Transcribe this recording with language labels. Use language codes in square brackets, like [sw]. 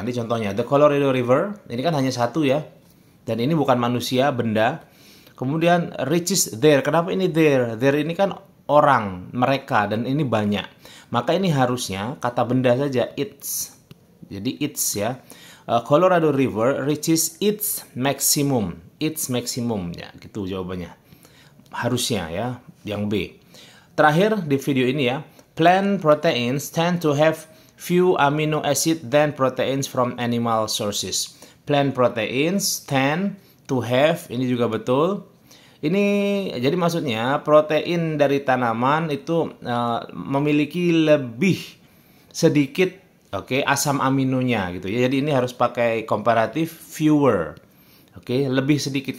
[id] Ini contohnya, [en] the Colorado River, [id] ini kan hanya satu ya. Dan ini bukan manusia, benda. Kemudian reaches there. Kenapa ini there? There ini kan orang, mereka, dan ini banyak. Maka ini harusnya kata benda saja, its. Jadi its ya. [en] Colorado River reaches its maximum. Its maximum ya, [id] gitu jawabannya. Harusnya ya, yang B. Terakhir di video ini ya, [en] plant proteins tend to have few amino acid than proteins from animal sources. Plant proteins tend to have, [id] ini juga betul. Ini jadi maksudnya protein dari tanaman itu memiliki lebih sedikit asam aminonya gitu ya. Jadi ini harus pakai komparatif fewer. Lebih sedikit.